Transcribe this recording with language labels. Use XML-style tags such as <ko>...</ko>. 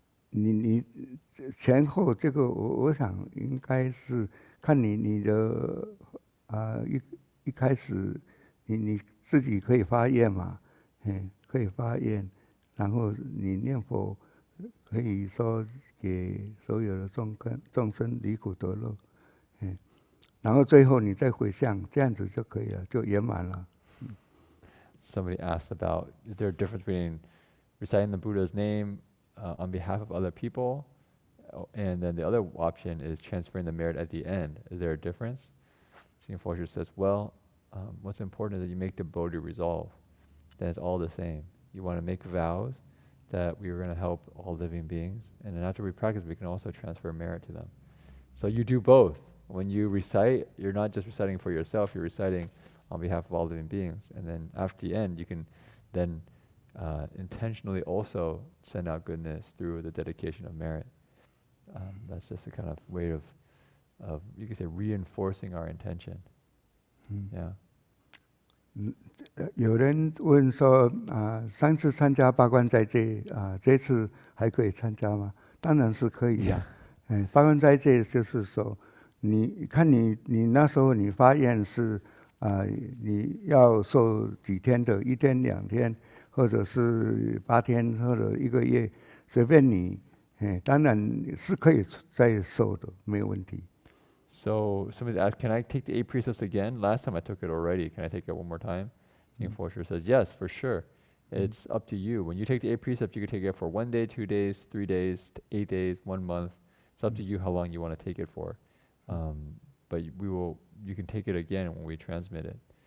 <zh>你前后这个，我想应该是看你的一开始你自己可以发愿嘛，可以发愿，然后你念佛可以说给所有的众生离苦得乐。然后最后你再回向，这样子就可以了，就圆满了。</zh> <en>Somebody asked about, is there a difference between reciting the Buddha's name on behalf of other people, and then the other option is transferring the merit at the end? Is there a difference? Jing Fosher says, well, what's important is that you make the Bodhi resolve. Then it's all the same. You want to make vows that we are going to help all living beings, and then after we practice, we can also transfer merit to them. So you do both. When you recite, you're not just reciting for yourself, you're reciting on behalf of all living beings. And then after the end, you can then intentionally also send out goodness through the dedication of merit. That's just a kind of way of you could say reinforcing our intention. Yeah.</en> <zh>有人问说上次参加八关斋戒这次还可以参加吗？当然是可以呀。八关斋戒就是说，你看你那时候你发愿是你要受几天的，1天、2天，或者是8天，或者1个月，随便你。当然是可以再受的，没有问题。</zh> <en>So somebody asked, can I take the 8 precepts again? Last time I took it already. Can I take it one more time? King Forster says, yes, for sure. It's up to you. When you take the 8 precepts, you can take it for 1 day, 2 days, 3 days, 8 days, 1 month. It's up to you how long you want to take it for. But you can take it again when we transmit it.</en>